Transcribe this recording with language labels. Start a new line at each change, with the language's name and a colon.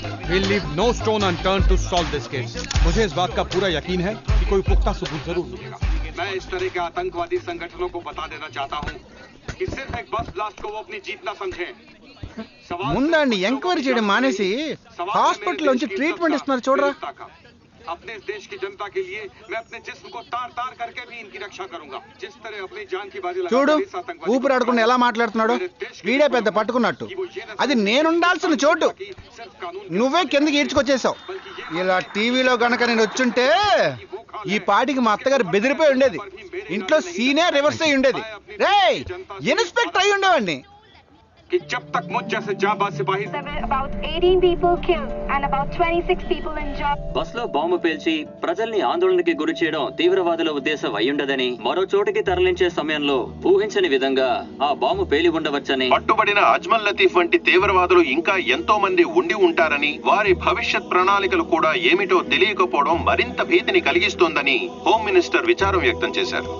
English: We'll leave no stone unturned to solve this case.
Hindi: मुझे इस बात का पूरा यकीन है कि कोई पुख्ता सबूत जरूर मिलेगा। मैं इस तरह के आतंकवादी संगठनों को बता देना चाहता हूँ कि सिर्फ एक बस ब्लास्ट को वो अपनी जीत न समझें।
Telugu: ముందండి ఎంక్వైరీ చేయడం మానేసి హాస్పిటల్ నుంచి ట్రీట్మెంట్ ఇస్తున్నారు చూడరా.
Hindi: अपने इस देश की जनता के लिए मैं अपने जिस्म को तार तार करके भी इनकी रक्षा करूंगा। जिस तरह अपनी जान की बाजी
Telugu: చూడు
Hindi: लगाकर इस आतंकवादी
Telugu: ఊపిరి ఆడకుండా ఎలా మాట్లాడుతున్నాడు. వీడే పెద్ద పట్టుకున్నట్టు. అది నేనుండాల్సిన చోటు నువ్వే కిందకి ఈడ్చుకొచ్చేసావు. ఇలా టీవీలో గనక నేను వచ్చుంటే ఈ పాటికి మా అత్తగారు బెదిరిపోయి ఉండేది. ఇంట్లో సీనే రివర్స్ అయి ఉండేది. రేయ్ ఇన్స్పెక్టర్ అయి ఉండేవాడిని.
Hindi: कि जब तक मुझ जैसे जाबाज सिपाही
English: about 18 people killed and about 26 people injured.
Telugu: బస్సులో బాంబు పేల్చి ప్రజల్ని ఆందోళనకి గురి చేయడం తీవ్రవాదుల ఉద్దేశం అయ్యుండదని, మరో చోటికి తరలించే సమయంలో ఊహించని విధంగా ఆ బాంబు పేలి ఉండవచ్చని, పట్టుబడిన అజ్మల్ లతీఫ్ వంటి తీవ్రవాదులు ఇంకా ఎంతో మంది ఉండి ఉంటారని, వారి భవిష్యత్ ప్రణాళికలు కూడా ఏమిటో తెలియకపోవడం మరింత భీతిని కలిగిస్తోందని హోమ్ మినిస్టర్ విచారం వ్యక్తం చేశారు.